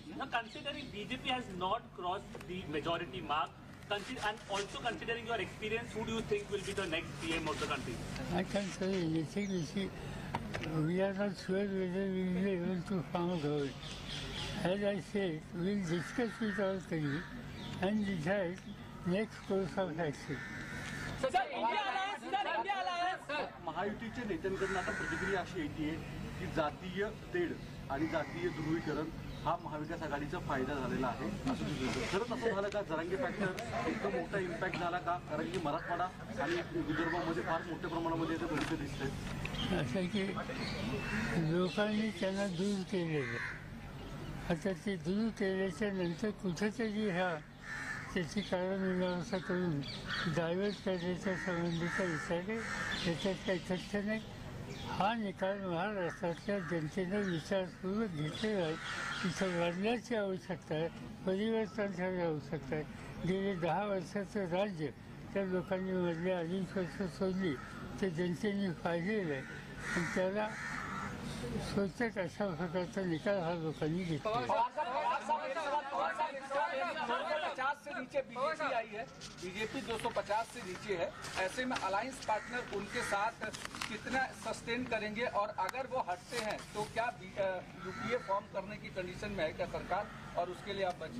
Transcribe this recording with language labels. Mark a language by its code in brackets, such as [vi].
[en] Considering BJP has not crossed the majority mark, and also considering your experience, who do you think will be the next PM of the country? I can't say anything. We are not sure whether we will be able to form a government. As I said, we will discuss with our colleagues and decide next course of action. [mr] महायुतीच्या नेत्यांकडून आता प्रतिक्रिया अशी येते की जातीय तेढ आणि जातीय ध्रुवीकरण हा महाविकास आघाडीचा फायदा झालेला आहे असं दिसतं. खरंच असं झालं का? जरांगे फॅक्टर इतका मोठा इम्पॅक्ट झाला का? कारण की मराठवाडा आणि विदर्भामध्ये फार मोठ्या प्रमाणामध्ये याचं भविष्य दिसतंय. असं की लोकांनी त्यांना दूर केलेलं, आता ते दूर केल्याच्या नंतर कुठेतरी त्याची कारणमीमांसा करून डायव्हर्ट करण्याच्या संबंधीचा विचार आहे. त्याच्यात काही तथ्य नाही. हा निकाल महाराष्ट्रातल्या जनतेनं विचारपूर्वक घेतलेला आहे. इथं बदलाची आवश्यकता आहे, परिवर्तनाची आवश्यकता आहे. गेले 10 वर्षाचं राज्य त्या लोकांनी मधली 2.5 वर्ष सोडली ते जनतेने पाहिलेलं आहे आणि त्याला सोचत अशा प्रकारचा निकाल हा लोकांनी घेतला. [hi] 250 से नीचे बीजेपी आई है, बीजेपी 250 से नीचे है. ऐसे में अलायंस पार्टनर उनके साथ कितना सस्टेन करेंगे, और अगर वो हटते हैं तो क्या यूपीए फॉर्म करने की कंडीशन में है क्या सरकार, और उसके लिए आप